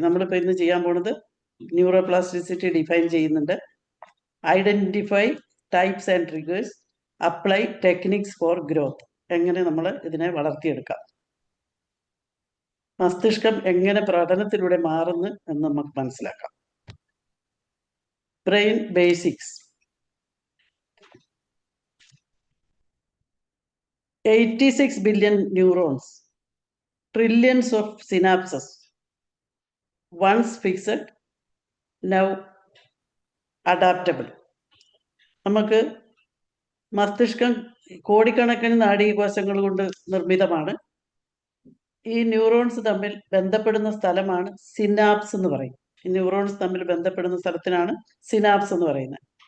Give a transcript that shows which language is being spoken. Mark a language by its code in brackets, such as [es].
[ml] നമ്മളിപ്പോൾ ഇന്ന് ചെയ്യാൻ പോണത് ന്യൂറോപ്ലാസ്റ്റിസിറ്റി ഡിഫൈൻ ചെയ്യുന്നുണ്ട്. [en] Identify types and triggers, apply techniques for growth. [ml] എങ്ങനെ നമ്മൾ ഇതിനെ വളർത്തിയെടുക്കാം, മസ്തിഷ്കം എങ്ങനെ പഠനത്തിലൂടെ മാറുന്നു എന്ന് നമുക്ക് മനസ്സിലാക്കാം. [en] Brain basics: 86 billion neurons, trillions of synapses, once fixed, now adaptable. [ml] നമുക്ക് മസ്തിഷ്കം കോടിക്കണക്കിന് നാഡീകോശങ്ങൾ കൊണ്ട് നിർമ്മിതമാണ്. ഈ ന്യൂറോൺസ് തമ്മിൽ ബന്ധപ്പെടുന്ന സ്ഥലമാണ് സിനാപ്സ് എന്ന് പറയും. ഈ ന്യൂറോൺസ് തമ്മിൽ ബന്ധപ്പെടുന്ന സ്ഥലത്തിനാണ് സിനാപ്സ് എന്ന് പറയുന്നത്.